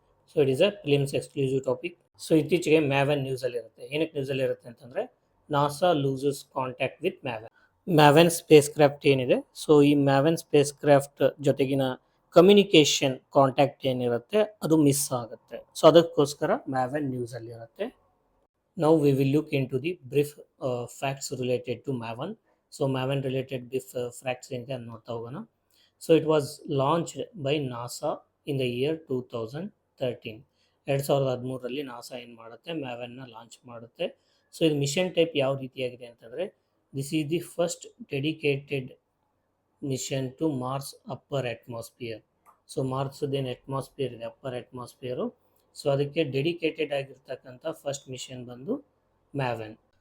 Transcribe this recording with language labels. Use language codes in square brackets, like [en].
[en] So it is a films exclusive topic. So [kn] ಇತ್ತೀಚೆಗೆ Maven ನ್ಯೂಸಲ್ಲಿ ಇರುತ್ತೆ. ಏನಕ್ಕೆ ನ್ಯೂಸಲ್ಲಿ ಇರುತ್ತೆ ಅಂತಂದರೆ, [en] NASA loses contact with MAVEN spacecraft [kn] ಏನಿದೆ, ಸೊ ಈ ಮ್ಯಾವೆನ್ ಸ್ಪೇಸ್ ಕ್ರಾಫ್ಟ್ ಜೊತೆಗಿನ ಕಮ್ಯುನಿಕೇಷನ್ ಕಾಂಟ್ಯಾಕ್ಟ್ ಏನಿರುತ್ತೆ ಅದು ಮಿಸ್ ಆಗುತ್ತೆ. ಸೊ ಅದಕ್ಕೋಸ್ಕರ ಮ್ಯಾವೆನ್ ನ್ಯೂಸಲ್ಲಿ ಇರುತ್ತೆ. [en] Now we will look into the brief facts related to MAVEN. So MAVEN related brief facts [kn] ಏನಿದೆ ಅಂತ ನೋಡ್ತಾ ಹೋಗೋಣ. [en] So it was launched by NASA in the year 2013. [kn] 2013ರಲ್ಲಿ NASA ಏನು ಮಾಡುತ್ತೆ, ಮ್ಯಾವೆನ್ನ ಲಾಂಚ್ ಮಾಡುತ್ತೆ. [en] so [kn] ಇದು ಮಿಷನ್ ಟೈಪ್ ಯಾವ ರೀತಿಯಾಗಿದೆ ಅಂತಂದರೆ, [en] This is the first dedicated mission to Mars upper atmosphere. [kn] So ಮಾರ್ಸ್ದೇನು atmosphere ಇದೆ, ಅಪ್ಪರ್ ಅಟ್ಮಾಸ್ಫಿಯರು, ಸೊ ಅದಕ್ಕೆ ಡೆಡಿಕೇಟೆಡ್ ಆಗಿರ್ತಕ್ಕಂಥ ಫಸ್ಟ್ ಮಿಷನ್ ಬಂದು ಮ್ಯಾವೆನ್.